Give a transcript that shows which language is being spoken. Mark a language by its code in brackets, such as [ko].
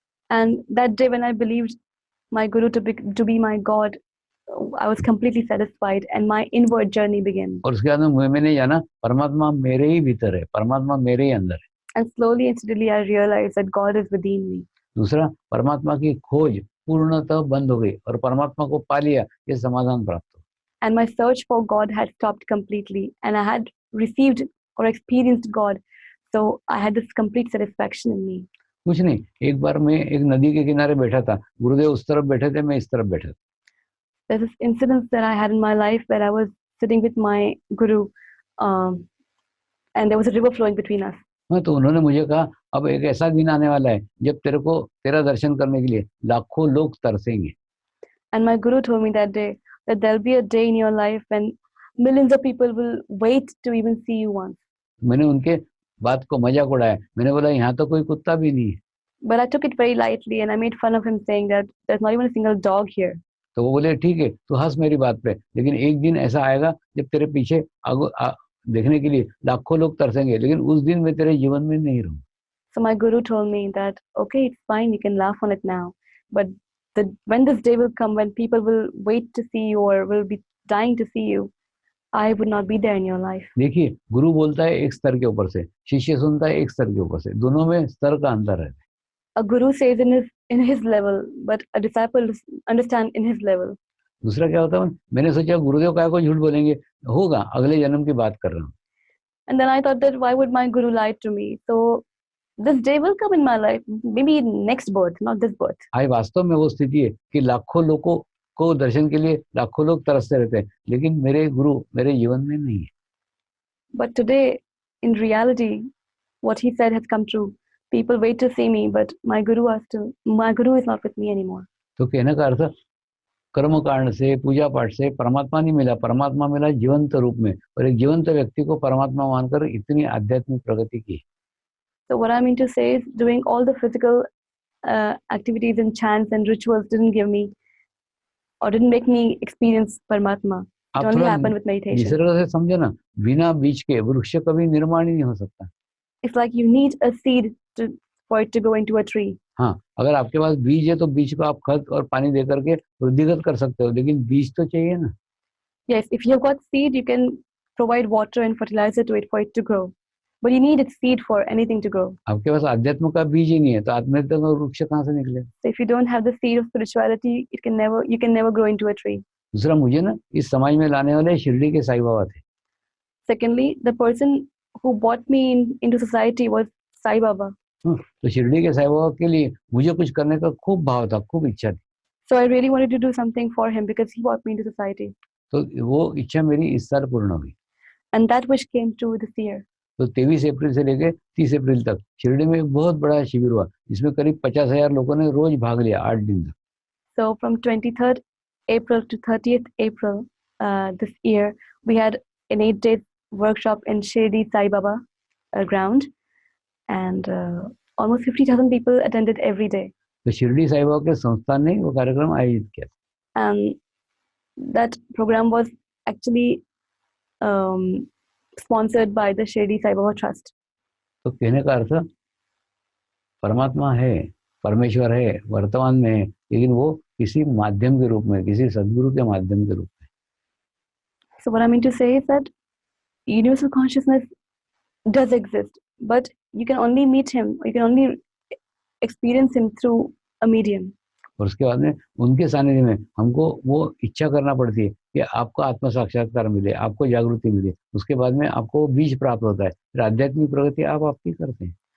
[en] And that day when I believed my guru to be my God, I was completely satisfied and my inward journey began. [hi] और उसके बाद में मैंने जाना परमात्मा मेरे ही भीतर है, परमात्मा मेरे ही अंदर है। [en] And slowly and steadily I realized that God is within me. [hi] दूसरा, परमात्मा की खोज पूर्णतः बंद हो गई और परमात्मा को पा लिया, ये समाधान प्राप्त हो। [en] And my search for God had stopped completely, and I had received or experienced God. So I had this complete satisfaction in me. [hi] कुछ नहीं, एक बार मैं एक नदी के किनारे बैठा था, गुरुदेव उस तरफ बैठे थे, मैं इस तरफ बैठा था। [en] There's this incident that I had in my life where I was sitting with my guru, and there was a river flowing between us. [hi] हाँ, तो उन्होंने मुझे कहा अब एक ऐसा दिन आने वाला है जब तेरा दर्शन करने के लिए लाखों लोग तरसेंगे। [en] And my guru told me that day that there'll be a day in your life when millions of people will wait to even see you once. [hi] मैंने उनके बात को मजाक उड़ाया, मैंने बोला यहाँ तो कोई कुत्ता भी नहीं है। [en] But I took it very lightly and I made fun of him, saying that there's not even a single dog here. [hi] तो वो बोले ठीक है, तू हंस मेरी बात पे, लेकिन एक दिन ऐसा आएगा जब तेरे पीछे देखने के लिए लाखों लोग तरसेंगे, लेकिन उस दिन मैं तेरे जीवन में नहीं रहूँ। [en] So my guru told me that, okay, it's fine, you can laugh on it now, but when this day will come, when people will wait to see you or will be dying to see you, I would not be there in your life. [hi] देखिए, गुरु बोलता है एक स्तर के ऊपर से, शिष्य सुनता है एक स्तर के ऊपर से, दोनों में स्तर का अंतर है। [en] A guru says in his level, but a disciple understand in his level. [hi] दूसरा क्या होता है, मैंने सोचा गुरुदेव काय को झूठ बोलेंगे, होगा, अगले जन्म की बात कर रहा हूँ। [en] And then I thought that why would my guru lie to me? So this day will come in my life, maybe next birth, not this birth. [hi] आज वास्तव में वो स्थिति है कि लाखों लोगों को दर्शन के लिए लाखों लोग तरसते रहते हैं, लेकिन मेरे गुरु मेरे जीवन में नहीं है। [en] But today, in reality, what he said has come true. People wait to see me, but my guru is not with me anymore. [hi] तो कहने का अर्थ, कर्म कारण से, पूजा पाठ से परमात्मा नहीं मिला, परमात्मा मिला जीवंत रूप में, और एक जीवंत व्यक्ति को परमात्मा मानकर इतनी आध्यात्मिक प्रगति की। [en] So what I mean to say is, doing all the physical activities and chants and rituals didn't give me or didn't make me experience Paramatma. It only happened with meditation. [hi] Nisarga से समझो ना, बिना बीज के वृक्ष कभी निर्माण ही नहीं हो सकता। [en] It's like you need a seed for it to go into a tree. [hi] हाँ, अगर आपके पास बीज है तो बीज को आप खत और पानी दे करके वृद्धिगत कर सकते हो, लेकिन बीज तो चाहिए ना। [en] Yes, if you've got seed, you can provide water and fertilizer to it for it to grow. But you need its seed for anything to grow. [hi] आपके पास अध्यात्म का बीज ही नहीं है तो आत्मिकता का वृक्ष कहाँ से निकले? [en] So if you don't have the seed of spirituality, you can never grow into a tree. [hi] दूसरा, मुझे ना इस समाज में लाने वाले शिरडी के साईं बाबा थे। [en] Secondly, the person who brought me into society was Sai Baba. [hi] तो शिरडी के साईं बाबा के लिए मुझे कुछ करने का खूब भाव था, खूब इच्छा थी। [en] So I really wanted to do something for him because he brought me into society. [hi] तो वो इच्छा मेरी इस साल पूर्ण हुई। [en] And that wish came true this year. [hi] तो 23 अप्रैल से लेके 30 अप्रैल तक शिरडी में एक बहुत बड़ा शिविर हुआ, जिसमें करीब 50,000 लोगों ने रोज भाग लिया 8 दिन तक। [en] So from 23rd April to 30th April this year, we had an 8-day workshop in Shirdi Sai Baba ground, and almost 50,000 people attended every day. [hi] तो शिरडी साई बाबा के संस्थान ने वो कार्यक्रम आयोजित किया। [en] And that program was actually sponsored by the Shirdi Sai Baba Trust. [hi] तो कहने का अर्थ, परमात्मा है, परमेश्वर है, वर्तमान में है, लेकिन वो किसी माध्यम के रूप में, किसी सद्गुरु के माध्यम के रूप में। [en] So what I mean to say is that universal consciousness does exist, but you can only meet him, or you can only experience him through a medium. [hi] और उसके बाद में उनके सानिध्य में हमको वो इच्छा करना पड़ती है कि आपको आत्म साक्षात्कार मिले, आपको जागृति मिले, उसके बाद में आपको बीज प्राप्त होता है, फिर आध्यात्मिक प्रगति आप आपकी करते हैं।